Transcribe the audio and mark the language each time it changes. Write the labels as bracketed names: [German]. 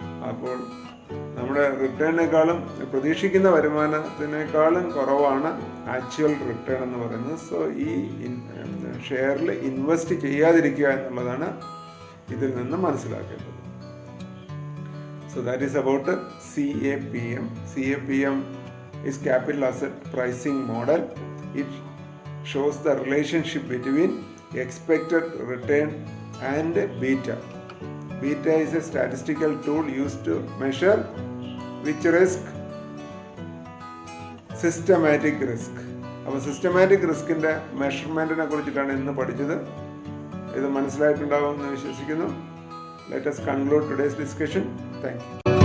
[Malayalam] അപ്പോൾ നമ്മുടെ റിട്ടേണിനേക്കാളും പ്രതീക്ഷിക്കുന്ന വരുമാനത്തിനേക്കാളും കുറവാണ് ആക്ച്വൽ റിട്ടേൺ എന്ന് പറയുന്നത്. സോ ഈ ഷെയറിൽ ഇൻവെസ്റ്റ് ചെയ്യാതിരിക്കുക എന്നുള്ളതാണ് ഇതിൽ നിന്ന് മനസ്സിലാക്കേണ്ടത്. [English] So that is about CAPM. CAPM is capital asset pricing model. It shows the relationship between expected return and beta. Beta is a statistical tool used to measure which risk? Systematic risk. [Malayalam] അപ്പോൾ systematic റിസ്കിൻ്റെ മെഷർമെൻറ്റിനെ കുറിച്ചിട്ടാണ് ഇന്ന് പഠിച്ചത്. ഇത് മനസ്സിലായിട്ടുണ്ടാകുമെന്ന് വിശ്വസിക്കുന്നു. [English] Let us conclude today's discussion. Thank you.